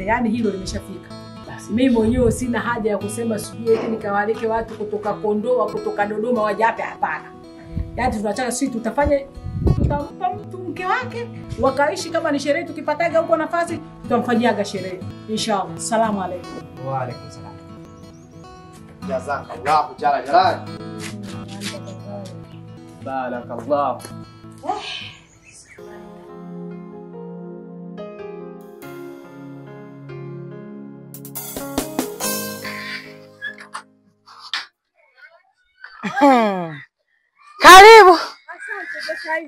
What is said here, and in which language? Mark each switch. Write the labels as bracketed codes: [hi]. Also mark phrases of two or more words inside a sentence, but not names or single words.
[sw] Yaani hilo limeshafika. Basi mimi mwenyewe sina haja ya kusema sijui eti nikawaleke watu kutoka Kondoa, kutoka Dodoma waje hapa, hapana. Yaani tunataka sisi tutampa mtu mke wake wakaishi kama ni sherehe tukipataga huko nafasi tutamfanyiaga sherehe. [ar] Inshallah. سلام عليكم. وعليكم السلام. جزاك الله جلال. Barakallahu. [sw] Karibu. Asante sasa hivi.